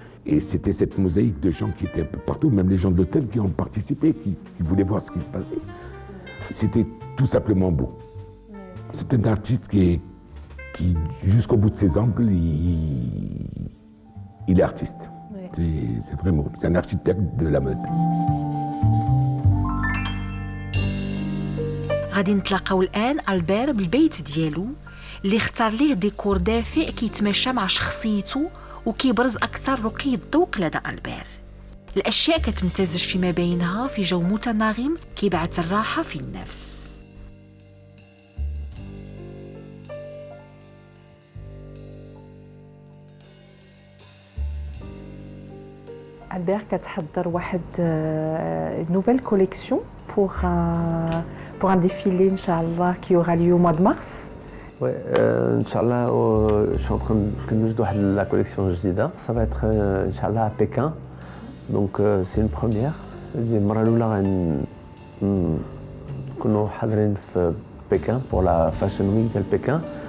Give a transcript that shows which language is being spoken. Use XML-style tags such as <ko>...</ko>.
<fr>Et c'était cette mosaïque de gens qui étaient un peu partout, même les gens de l'hôtel qui ont participé, qui voulaient voir ce qui se passait. C'était tout simplement beau. C'est un artiste qui jusqu'au bout de ses ongles, il est artiste. C'est vraiment, c'est un architecte de la mode.</fr> <ar>غادي نتلاقاو الآن ألبير بالبيت ديالو اللي اختار ليه ديكور دافئ كيتماشى مع شخصيته وكيبرز أكثر رقي الذوق لدى ألبير. الأشياء كتمتزج فيما بينها في جو متناغم كيبعث الراحة في النفس.</ar> <fr>Albert</fr> <ar>كتحضر واحد</ar> <fr>nouvelle collection pour un défilé Inch'Allah qui aura lieu au mois de mars. Ouais, Inch'Allah, je suis en train de la collection</fr> <ar>جديدة.</ar> <fr>Ça va être Inch'Allah à Pékin. Donc c'est une première.</fr> <ar>المرة الأولى نكونوا حاضرين في بكين</ar> <fr>pour la fashion week</fr> <ar>ديال بكين.</ar>